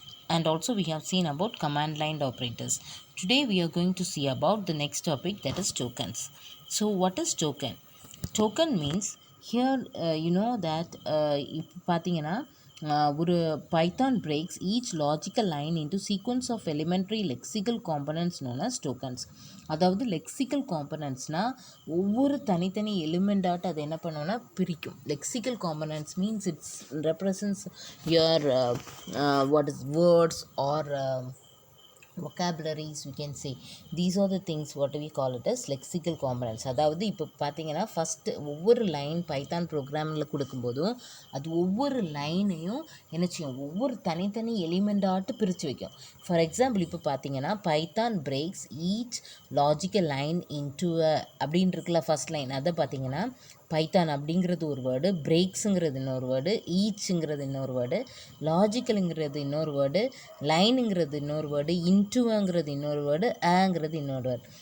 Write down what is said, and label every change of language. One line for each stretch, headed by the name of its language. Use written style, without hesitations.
English: And also we have seen about command line operators. Today we are going to see about the next topic, that is tokens. So what is token? Token means here you know that
Tamil: இப்போ பார்த்தீங்கன்னா ஒரு
English: Python breaks each logical line into sequence of elementary lexical components known as tokens.
Tamil: அதாவது lexical காம்பனன்ட்ஸ்னால் ஒவ்வொரு தனித்தனி எலிமெண்டாட்டு அதை என்ன பண்ணோன்னா பிரிக்கும்.
English: Lexical components means it's represents your what is words or vocabularies, we can say. These are the things what we call it as lexical components.
Tamil: அதாவது இப்போ பார்த்தீங்கன்னா ஃபஸ்ட்டு ஒவ்வொரு லைன் பைத்தான் ப்ரோக்ராமில் கொடுக்கும்போதும் அது ஒவ்வொரு லைனையும் என்ன செய்யும், ஒவ்வொரு தனித்தனி எலிமெண்டாட்டு பிரித்து வைக்கும். ஃபார் எக்ஸாம்பிள் இப்போ பார்த்தீங்கன்னா
English: Python breaks each logical line into
Tamil: அப்படின்னு இருக்குல்ல ஃபஸ்ட் லைன், அதை பார்த்தீங்கன்னா பைத்தான் அப்படிங்கிறது ஒரு வேர்டு, பிரேக்ஸுங்கிறது இன்னொரு வேர்டு, ஈச்சுங்கிறது இன்னொரு வேர்டு, லாஜிக்கலுங்கிறது இன்னொரு வேர்டு, லைனுங்கிறது இன்னொரு வேர்டு, இன்டுங்கிறது இன்னொரு வேர்டு, ஆங்கிறது இன்னொரு வேர்டு.